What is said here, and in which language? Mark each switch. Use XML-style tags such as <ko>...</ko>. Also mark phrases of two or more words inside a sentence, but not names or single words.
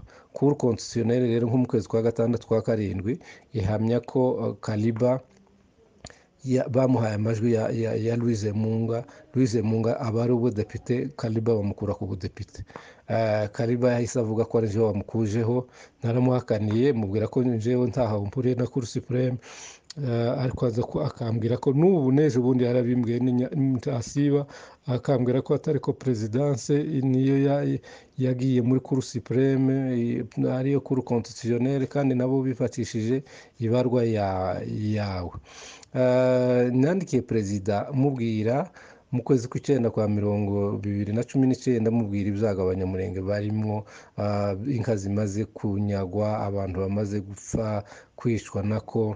<rw>Cour constitutionnelle rero nko mu kwezi kwa gatandatu kwa karindwi ihamya ko Kaliba bamuhaye amajwi ya Louise Munga. Louise Munga aba ari ubudepite, Kaliba bamukura ku budepite. Kaliba yahise avuga ko ari jewe wamukujeho, naramuhakaniye mubwira ko jewe ntaho mpuriye na Cour supreme. Ariko aza ko akambwira ko n'ubu n'ejo bundi yarabimbwiye ntasiba, akambwira ko atari ko perezidanse niyo yagiye muri Cour supreme ariyo Cour constitutionnelle, kandi nabo bifatishije ibarwa yawe. Nandikiye perezida mubwira mu kwezi kw'icyenda kwa 2019 mubwira ibyago abanyamurenge barimwo, inka zimaze kunyagwa, abantu bamaze gupfa kwicwa nako.</rw>